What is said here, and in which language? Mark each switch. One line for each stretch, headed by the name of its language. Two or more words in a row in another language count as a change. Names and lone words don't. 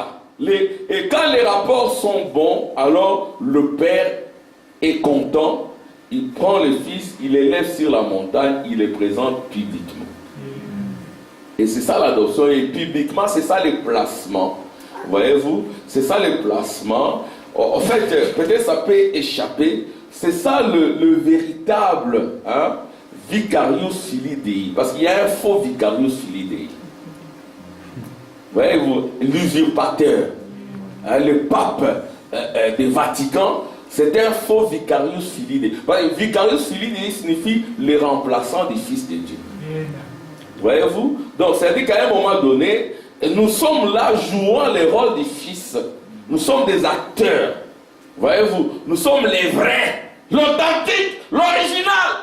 French: Et quand les rapports sont bons, alors le père est content, il prend le fils, il l'élève sur la montagne, il le présente publiquement. Et c'est ça l'adoption, et publiquement, c'est ça le placement. Voyez-vous, c'est ça le placement. En fait, peut-être ça peut échapper. C'est ça le véritable
Latin: vicarius filii Dei.
French: Parce qu'il y a un faux
Latin: vicarius filii Dei.
French: Voyez-vous, l'usurpateur, le pape du Vatican, c'est un faux
Latin: vicarius filii Dei. Vicarius filii Dei
French: signifie le remplaçant du Fils de Dieu. Voyez-vous? Donc, c'est-à-dire qu'à un moment donné, nous sommes là jouant le rôle du Fils. Nous sommes des acteurs. Voyez-vous? Nous sommes les vrais, l'authentique, l'original.